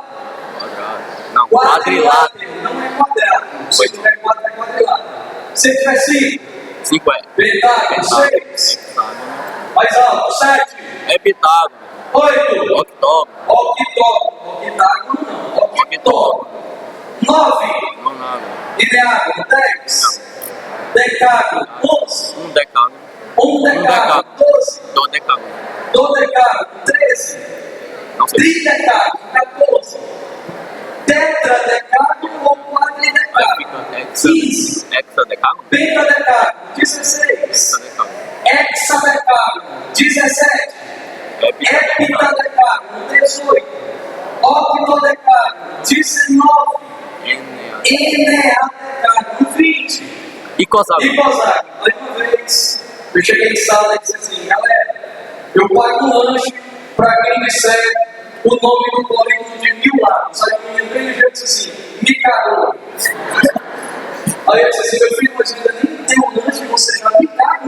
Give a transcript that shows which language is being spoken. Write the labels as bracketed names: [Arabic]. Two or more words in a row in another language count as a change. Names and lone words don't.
[Portuguese] Quadrado. Não, quadrilátero. não é quadrado. Se ele tiver 4, é quadrilátero. Se ele tiver 5, 5 é pentágono. 6, hexágono. mais alto. 7, Heptágono. 8, Octógono. octógono. Octágono não. Octógono. 9, Nonágono. ideágono. 10, decágono. 11, Um decágono. decágono. 12, Dodecágono. dodecágono. 13, Não sei. tridecágono. 14, tetradecágono ou Aí quadridecágono. fica 15, hexadecágono. pentadecágono. 16, Hexadecágono. hexadecágono. 17, heptadecágono. 18, octodecágono. 19, eneadecágono. 20. E coságono. E Gonzaga, mais uma vez, eu cheguei em sala e disse assim, galera, eu pago um lanche para quem disser o nome do polígono de 1000 lados. Aí o menino bem ligeiro disse assim, me cagou. Aí eu disse assim, meu filho, mas ainda nem tem um lanche e você já me caga.